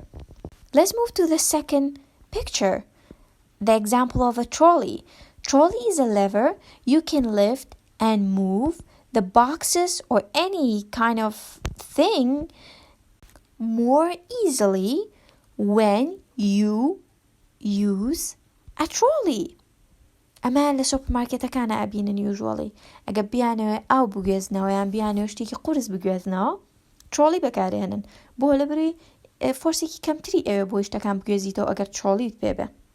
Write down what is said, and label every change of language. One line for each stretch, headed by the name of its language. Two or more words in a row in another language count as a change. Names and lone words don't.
English: Let's move to the second picture, the example of a trolley. Trolley is a lever you can lift and move the boxes or any kind of thing more easily when you use a trolley.
Central Kurdish: ئەمە لە سوپەرمارکێتەکانە ئەبینن usually. ئەگە بیانەوە ئاو بگوێزنەوە یان بیانەوە شتێکی قورس بگوێزنەوە ترۆلی بەکارێنن بۆ لەبەرەوەی فۆرسێکی کەمتری ئەوێ بۆ شتەکان بگوێزیتەوە ئەگەر ترۆلیت پێبێ.